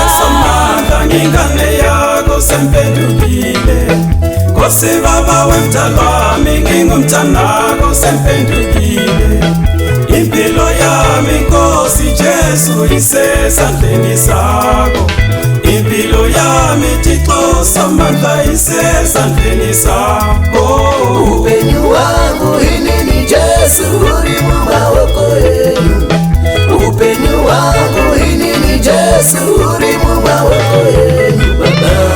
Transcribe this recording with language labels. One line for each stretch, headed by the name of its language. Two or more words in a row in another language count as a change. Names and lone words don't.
Zulu: Ngingane yako sempendukile Kose baba wemtalami ngingumtanako sempendukile Impilo yami Nkosi Jesu isesandleni sakho. Impilo yami Thixo samandla isesandleni sakho.
Shona: Upenyu wangu inini Jesu uri mumawoko yenu. Upenyu wangu inini Jesu uri mumawoko yenu Baba.